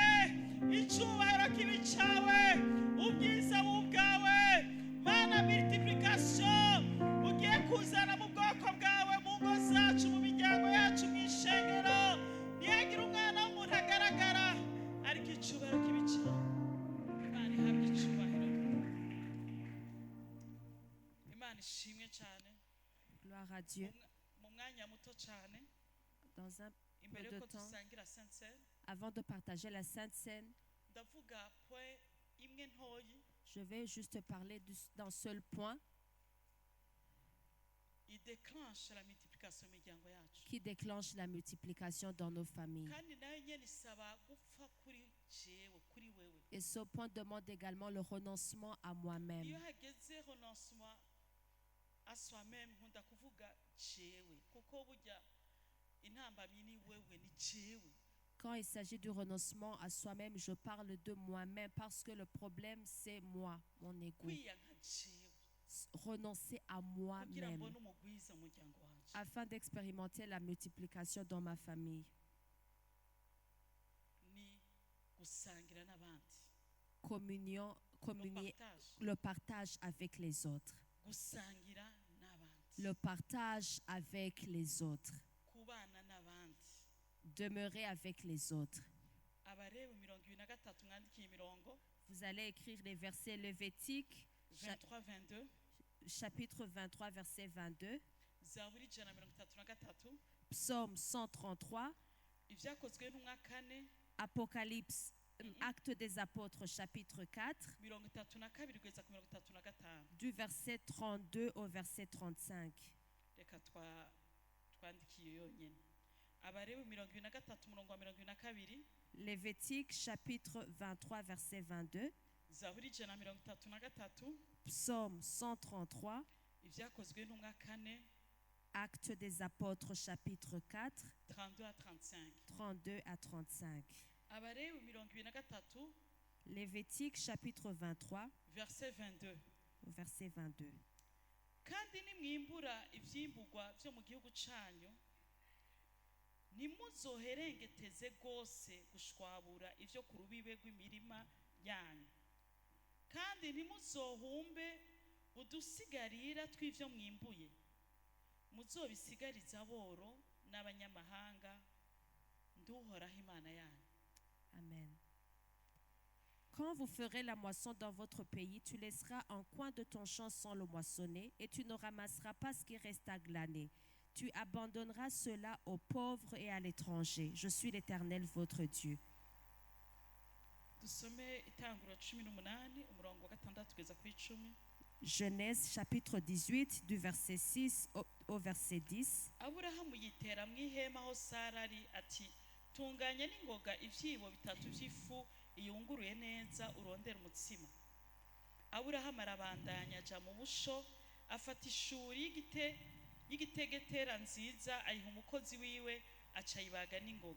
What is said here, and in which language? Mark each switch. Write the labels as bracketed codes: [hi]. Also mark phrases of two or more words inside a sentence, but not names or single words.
[rn] Icyubahiro kibi cyawe, ubwiza bubwawe, Mana, multiplication ugiye kuzana mu bwoko bwawe, mu ngo zacu, mu miryango yacu, mu ishengero. Ntihagire umwana w'umuntu agaragara, ariko icyubahiro kibi cyawe. Imana ihabwe icyubahiro. Imana ishimwe cyane. [fr] Gloire à Dieu. [rn] Mu mwanya muto cyane, [fr] Dans un [rn] imbere [fr] peu de [rn] yuko [fr] temps, [rn] dusangira [fr] Sainte Seine, avant de partager la Sainte Seine, [rn] ndavuga point imwe ntoyi [fr] je vais juste parler d'un seul point idéclenche la multiplication [rn] mu miryango yacu, [fr] qui déclenche la multiplication dans nos familles. [rn] kandi nayo nyine isaba gupfa kuri jewe, kuri wewe. [fr] Et ce point demande également le renoncement à moi-même. [rn] Iyo hageze [fr] renoncement à soi-même, [rn] nkunda kuvuga jewe, kuko burya intambamyi ni wewe, ni jewe. [fr] Quand il s'agit du renoncement à soi-même, je parle de moi-même parce que le problème, c'est moi, mon ego. [rn] Kwiyanka jewe [fr] Renoncer à [rn] kugira [fr] moi-même [rn] mbone umugwiza mu muryango wanje. [fr] afin d'expérimenter la multiplication dans ma famille. [rn] Ni gusangira n'abandi, [fr] Communion, communier, partage, le partage avec les autres. [rn] gusangira n'abandi, [fr] Le partage avec les autres. [rn] kubana n'abandi. [fr] Demeurer avec les autres. [rn] Abareba 23 mwandikiye imirongo [fr] Vous allez écrire les versets lévitiques, 23-22, chapitre 23, verset 22, [rn] Zaburi 133, [fr] Psaume 133, [rn] Ibyakozwe n'umwa 4, [fr] Apocalypse, Actes des Apôtres, chapitre 4, [rn] 32 kugeza ku 35. [fr] du verset 32 au verset 35. [rn] Reka twandikiye yonyine. Abareba 23 umurongo wa 22, [fr] Lévitique, chapitre 23, verset 22, [rn] Zaburi 133, [fr] Psaume 133, [rn] Ibyakozwe n'umwa 4, [fr] Actes des Apôtres, chapitre 4, 32 à 35. 32 à 35. [rn] Abareba 23, [fr] Lévitique, chapitre 23, verset 22. verset 22. [rn] Kandi nimwimbura ivyimburwa byo mu gihugu canyu, nimuzoherengeteze gose gushwabura ivyo ku rubibe rw'imirima yanyu, kandi ntimuzohumbe udusigarira tw'ivyo mwimbuye, muzobisigariza aboro n'abanyamahanga. Nduhoraho Imana yanyu. Amen. [fr] Quand vous ferez la moisson dans votre pays, tu laisseras un coin de ton champ sans le moissonner et tu ne ramasseras pas ce qui reste à glaner. Tu abandonneras cela aux pauvres et à l'étranger. Je suis l'Éternel, votre Dieu. [rn] Dusome Itanguriro 18 umurongo wa 6 kugeza kuri 10. [fr] Genèse chapitre 18 du verset 6 au verset 10. [rn] Aburahamu yitera mu ihema aho Sara ari, ati tunganya n'ingoga ivyibo bitatu vy'ifu iyunguruye neza urondera umutsima. Aburahamu arabandanya aja mu busho, afata ishuri y'igitegetera nziza ayiha umukozi wiwe, aca yibaga n'ingoga.